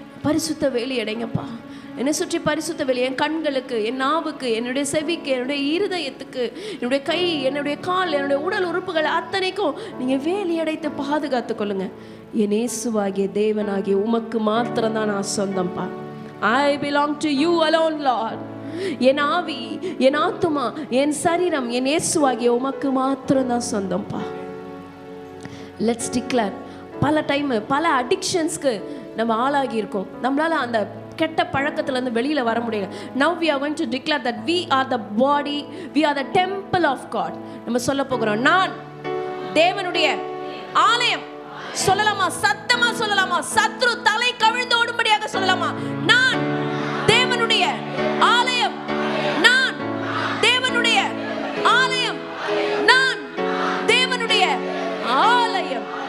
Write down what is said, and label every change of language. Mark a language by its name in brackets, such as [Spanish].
[Tamil] பரிசுத்த வேலி அடைங்கப்பா. என்னை சுற்றி பரிசுத்த வேலி, என் கண்களுக்கு, என் நாவுக்கு, என்னுடைய செவிக்கு, என்னுடைய இருதயத்துக்கு, என்னுடைய கை, என்னுடைய கால், என்னுடைய உடல் உறுப்புகள் அத்தனைக்கும் நீங்கள் வேலி அடைத்து பாதுகாத்து கொள்ளுங்க. என் இயேசுவாகிய தேவனாகிய உமக்கு மாத்திரம்தான் நான் சொந்தம்ப்பா. [English] I belong to you alone, Lord. [Tamil] என் ஆவி, என் ஆத்துமா, என் சரீரம் என் இயேசுவாகிய உமக்கு மாத்திரம்தான் சொந்தம்ப்பா. [English] Let's declare. [Tamil] பல டைம் பல அடிக்ஷன்ஸ்க்கு நம்ம ஆளாகி இருக்கோம். நம்மளால அந்த கெட்ட பழக்கத்திலேருந்து வெளியில் வர முடியல. [English] Now we are going to declare that we are the body, we are the temple of God. [Tamil] நம்ம சொல்ல போகிறோம், நான் தேவனுடைய ஆலயம். சொல்லலாமா? சத்தமா சொல்லலாமா? சத்ரு தலை கவிழ்ந்து ஓடும்படியாக சொல்லலாமா? நான் தேவனுடைய ஆலயம், நான் தேவனுடைய ஆலயம், நான் தேவனுடைய ஆலயம்.